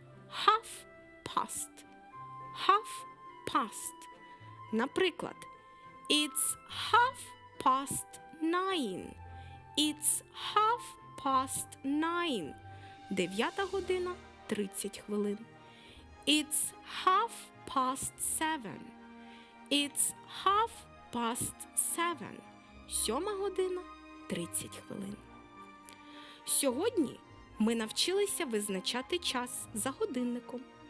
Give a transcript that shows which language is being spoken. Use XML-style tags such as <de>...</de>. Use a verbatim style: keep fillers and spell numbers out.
<en>Half past. Half past.</en> <uk>Наприклад,</uk> <en>It's half past nine. It's half past nine.</en> <uk>Дев'ята година тридцять хвилин.</uk> <en>It's half past seven. It's half past seven.</en> <uk>Сьома година тридцять хвилин. Сьогодні ми навчилися визначати час за годинником.</uk>